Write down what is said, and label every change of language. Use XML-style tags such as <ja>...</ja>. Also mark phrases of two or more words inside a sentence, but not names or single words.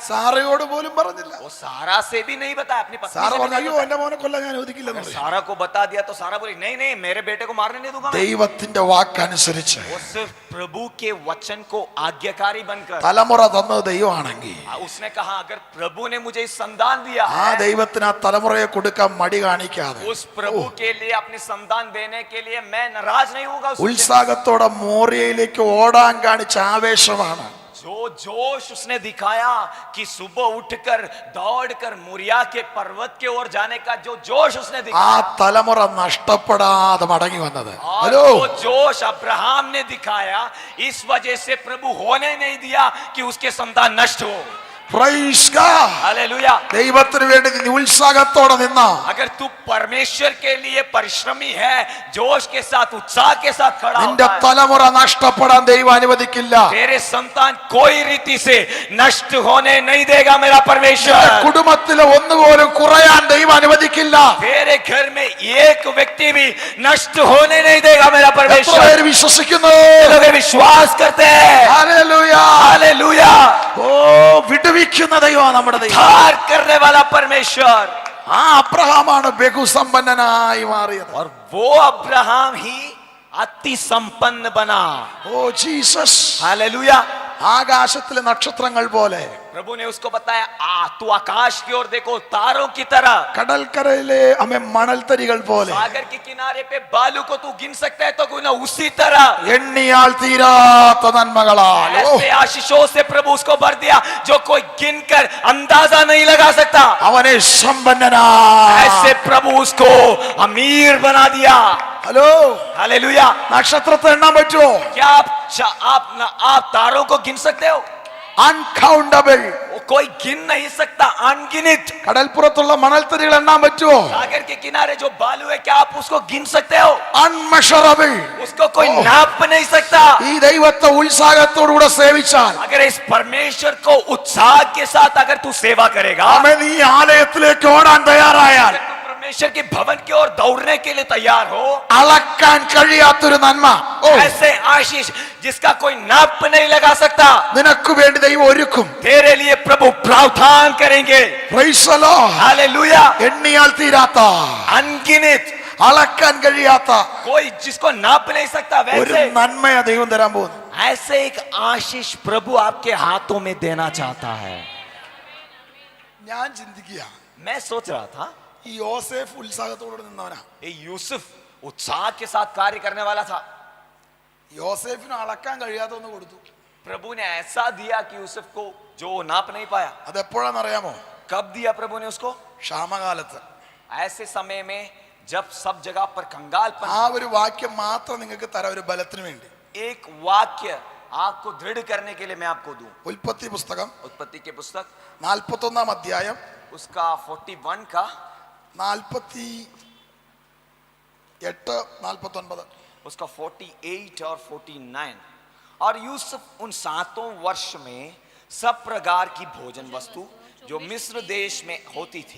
<ml>സാറയോട് പോലും പറഞ്ഞില്ല.</ml> <hi>वो सारा से भी नहीं बताया, अपनी पत्नी</hi> <ml>സാറ</ml> <hi>से भी</hi> <ml>പറഞ്ഞു,</ml> <hi>नहीं</hi> <ml>അയ്യോ</ml> <hi>बताया।</hi> <ml>എന്റെ മോനെ കൊല്ലാൻ ഞാൻ അനുവദിക്കില്ലെന്ന് പറഞ്ഞു.</ml> <hi>सारा को बता दिया तो सारा बोली नहीं नहीं मेरे बेटे को मारने नहीं दूंगा मैं।</hi> <ml>ദൈവത്തിന്റെ വാക്കനുസരിച്ച്</ml> <hi>वो सिर्फ प्रभु के वचन को आज्ञाकारी बनकर</hi> <ml>തലമുറ തന്നത് ദൈവമാണെങ്കിൽ</ml> <hi>उसने कहा अगर प्रभु ने मुझे इस संतान दिया</hi> <ml>ആ</ml> <hi>है,</hi> <ml>ദൈവത്തിന് ആ തലമുറയെ കൊടുക്കാൻ മടി കാണിക്കാതെ</ml> <hi>उस प्रभु के लिए अपनी संतान देने के लिए मैं नाराज नहीं होगा।</hi> <ml>ഉത്സാഹത്തോടെ മോറിയയിലേക്ക് ഓടാൻ കാണിച്ച ആവേശമാണ്.</ml> <hi>जो जोश उसने दिखाया कि सुबह उठकर दौड़कर मुरिया के पर्वत के ओर जाने का जो जोश उसने</hi> <ml>ആ</ml> <hi>दिखाया,</hi> <ml>തലമുറ നഷ്ടപ്പെടാതെ മടങ്ങി വന്നത്.</ml> <hi>और</hi> <ml>ഹലോ,</ml> <hi>जो जोश अब्राहम ने दिखाया, इस वजह से प्रभु होने नहीं दिया कि उसके संतान नष्ट हो।</hi> <en>Praise God.</en> <hi>हालेलुया।</hi> <ml>ദൈവത്തിന് വേണ്ടി നീ ഉത്സാഹത്തോടെ നിന്ന</ml> <hi>अगर तू परमेश्वर के लिए परिश्रमी है, जोश के साथ उत्साह के साथ खड़ा</hi> <ml>നിന്റെ</ml> <hi>होता है,</hi> <ml>തലമുറ നഷ്ടപ്പെടാൻ ദൈവം അനുവദിക്കില്ല.</ml> <hi>तेरे संतान कोई रीति से नष्ट होने नहीं देगा मेरा परमेश्वर।</hi> <ml>കുടുംബത്തിലെ ഒന്നുപോലും കുറയാൻ ദൈവം അനുവദിക്കില്ല.</ml> <hi>तेरे घर में एक व्यक्ति भी नष्ट होने नहीं देगा मेरा</hi> <ml>എത്ര</ml> <hi>परमेश्वर।</hi> <ml>പേര് വിശ്വസിക്കുന്നു?</ml> <hi>लोग विश्वास करते हैं।</hi> <ml>ഹല്ലേലൂയ.</ml> <hi>हालेलुया।</hi> <ml>ഓ, വിടുവിക്കുന്ന ദൈവമാണ് നമ്മുടെ ദൈവം.</ml> <hi>उद्धार करने वाला परमेश्वर।</hi> <ml>ആ അബ്രഹാമാണ് ബഹുസമ്പന്നനായി മാറിയത്.</ml> <hi>और वो अब्राहम ही अति संपन्न बना।</hi> <en>Oh Jesus.</en> <hi>हालेलुया।</hi> <ml>ആകാശത്തിലെ നക്ഷത്രങ്ങൾ പോലെ,</ml> <hi>प्रभु ने उसको बताया तू आकाश की ओर देखो तारों की तरह,</hi> <ml>കടൽക്കരയിലെ അമ്മ മണൽത്തരികൾ പോലെ,</ml> <hi>सागर के किनारे पे बालू को तू गिन सकता है तो ना उसी तरह</hi> <ml>എണ്ണിയാൽ തീരാത്ത നന്മകളാൽ. ഓ,</ml> <hi>ऐसे आशीषों से प्रभु उसको भर दिया जो कोई गिनकर अंदाजा नहीं लगा सकता।</hi> <ml>അവനെ സമ്പന്നനായി.</ml> <hi>ऐसे प्रभु उसको अमीर बना दिया।</hi> <ml>ഹലോ,</ml> <hi>हालेलुया।</hi> <ml>നക്ഷത്രത്തെ എണ്ണാൻ പറ്റുമോ?</ml> <hi>क्या आप तारों को गिन सकते हो?</hi> <ml>അൺകൗണ്ടബിൾ.</ml> <hi>वो कोई गिन नहीं सकता, अनगिनित।</hi> <ml>കടൽപ്പുറത്തുള്ള മണൽത്തരികൾ എണ്ണാൻ പറ്റുമോ?</ml> <hi>सागर के किनारे जो बालू है क्या आप उसको गिन सकते हो?</hi> <ml>അൺമെഷറബിൾ.</ml> <hi>उसको कोई नाप नहीं सकता।</hi> <ml>ഈ ദൈവത്തെ ഉത്സാഹത്തോടുകൂടെ സേവിച്ചാൽ</ml> <hi>अगर इस परमेश्वर को उत्साह के साथ अगर तू सेवा करेगा,</hi> <ml>അവൻ ഈ ആലയത്തിലേക്ക് ഓടാൻ തയ്യാറായാൽ</ml> <hi>अगर तू परमेश्वर के भवन की ओर दौड़ने के लिए तैयार हो,</hi> <ml>അളക്കാൻ കഴിയാത്തൊരു നന്മ, ഓ,</ml> <hi>ऐसे आशीष जिसका कोई नाप नहीं लगा सकता,</hi> <ml>നിനക്ക് വേണ്ടി ദൈവം ഒരുക്കും.</ml> <hi>तेरे लिए प्रभु प्रावधान करेंगे।</hi> <en>Praise the Lord.</en> <hi>हालेलुया।</hi> <ml>എണ്ണിയാൽ തീരാത്ത,</ml> <hi>अनगिनित,</hi> <ml>അളക്കാൻ കഴിയാത്ത</ml> <hi>कोई जिसको नाप नहीं सकता,</hi> <ml>ഒരു</ml> <hi>वैसे</hi> <ml>നന്മയാ ദൈവം തരാൻ പോകുന്നു.</ml> <hi>ऐसे एक आशीष प्रभु आपके हाथों में देना चाहता है।</hi> <ml>ഞാൻ ചിന്തിക്കുക,</ml> <hi>मैं सोच रहा था</hi> <ml>ഈ യോസേഫ് ഉത്സാഹത്തോടെ നിന്നവനാ.</ml> <hi>ये यूसुफ उत्साह के साथ कार्य करने वाला था.</hi> <ml>യോസേഫിന് അളക്കാൻ കഴിയാത്തൊന്ന് കൊടുത്തു.</ml> <hi>प्रभु ने ऐसा दिया कि यूसुफ को जो नाप नहीं पाया.</hi> <ml>അതെപ്പോഴാണെന്നറിയാമോ?</ml> <hi>कब दिया प्रभु ने उसको?</hi> <ml>ക്ഷാമകാലത്ത്.</ml> <hi>ऐसे समय में जब सब जगह पर कंगालपन.</hi> <ml>ആ ഒരു വാക്യം മാത്രം നിങ്ങൾക്ക് തരാം ഒരു ബലത്തിന് വേണ്ടി.</ml> <hi>एक वाक्य आपको दृढ़ करने के लिए मैं आपको दूं.</hi> <ml>ഉൽപ്പത്തി പുസ്തകം</ml> <hi>उत्पत्ति के पुस्तक</hi> <ml>41 अध्याയം</ml> <hi>उसका 41 का 48 49. उसका 48 और 49. और यूसुफ उन 7 वर्ष में सब प्रकार की भोजन वस्तु जो मिस्र देश में होती थी</hi>